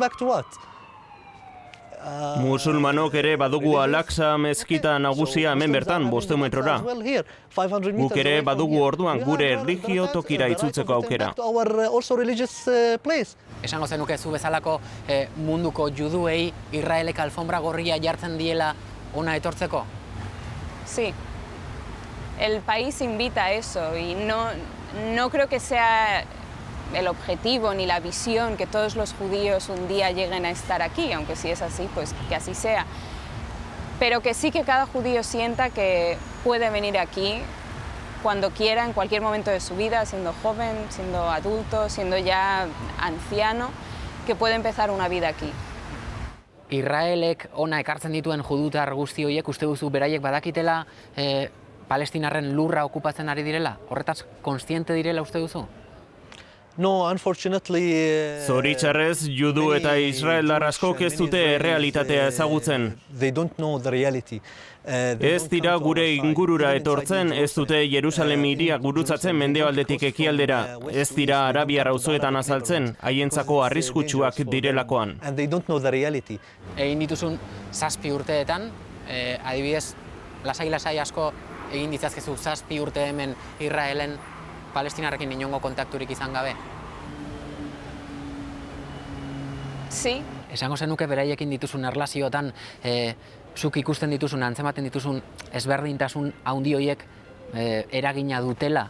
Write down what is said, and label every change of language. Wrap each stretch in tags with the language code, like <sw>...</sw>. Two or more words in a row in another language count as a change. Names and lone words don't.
<eu>Musulmanok ere badugu Al-Aqsa mezkita nagusia hemen bertan, 500 metrora. Guk ere badugu orduan gure erlijio tokira itzultzeko aukera. Esango zenuke zu bezalako munduko juduei Israelek alfombra gorria jartzen diela ona etortzeko?</eu> <es>Sí. El país invita a eso y no creo que sea el objetivo ni la visión que todos los judíos un día lleguen a estar aquí, aunque si es así, pues que así sea. Pero que sí que cada judío sienta que puede venir aquí cuando quiera, en cualquier momento de su vida, siendo joven, siendo adulto, siendo ya anciano, que puede empezar una vida aquí.</es> <eu>Israelek ona ekartzen dituen judutar guzti horiek uste duzu beraiek badakitela palestinarren lurra okupatzen ari direla? Horretaz kontziente direla uste duzu?</eu> <en>No, unfortunately,</en> <eu>Zoritxarrez, judu eta israeldar askok ez dute errealitatea ezagutzen.</eu> <en>They don't know the reality.</en> <eu>Ez dira gure ingurura etortzen, ez dute Jerusalem hiria gurutzatzen mendebaldetik ekialdera. Ez dira arabiar auzoetan azaltzen, haientzako arriskutsuak direlakoan.</eu> <en>And they don't know the reality.</en> <eu>Egin dituzun 7 urteetan, adibidez, lasai asko egin ditzazkezu 7 urte hemen Israelen Palestinarrekin inongo kontakturik izan gabe?</eu> <es>Sí.</es> <eu>Esango zenuke beraiekin dituzun erlazioetan, zuk ikusten dituzun, antzematen dituzun ezberdintasun handi horiek eragina dutela?</eu>